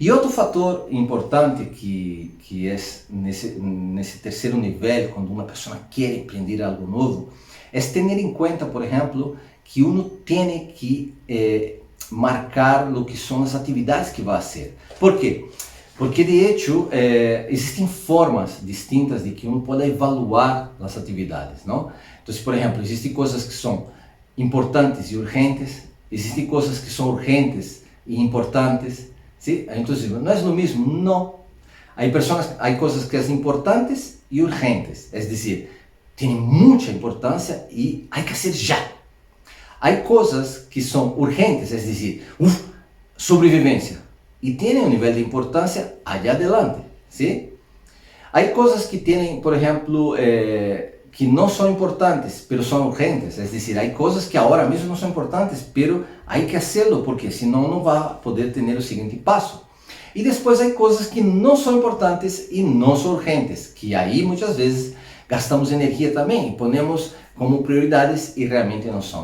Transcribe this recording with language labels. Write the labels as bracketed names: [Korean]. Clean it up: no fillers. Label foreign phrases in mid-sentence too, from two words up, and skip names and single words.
[Portuguese] E outro fator importante que é nesse terceiro nível, quando uma pessoa quer empreender algo novo, é ter em conta, por exemplo, que uno tem que marcar o que são as atividades que vai fazer. Por quê? Porque [Spanish] de hecho [Portuguese] existem formas distintas de que uno pode evaluar as atividades, não? Então, por exemplo, existem coisas que são importantes e urgentes, existem coisas que são urgentes e importantes, ¿sí? Então, não é o mesmo? Não. Há coisas que são importantes e urgentes, é dizer, tem muita importância e há que fazer já. Há coisas que são urgentes, é dizer, sobrevivência, e têm um nível de importância [Spanish] allá adelante, [Portuguese] ¿sí? Há coisas que têm, por exemplo, que não são importantes, mas são urgentes, é dizer, há coisas que agora mesmo não são importantes, mas há que fazê-lo, porque senão não vai poder ter o seguinte passo. E depois há coisas que não são importantes e não são urgentes, que aí muitas vezes gastamos energia também e ponemos como prioridades e realmente não são.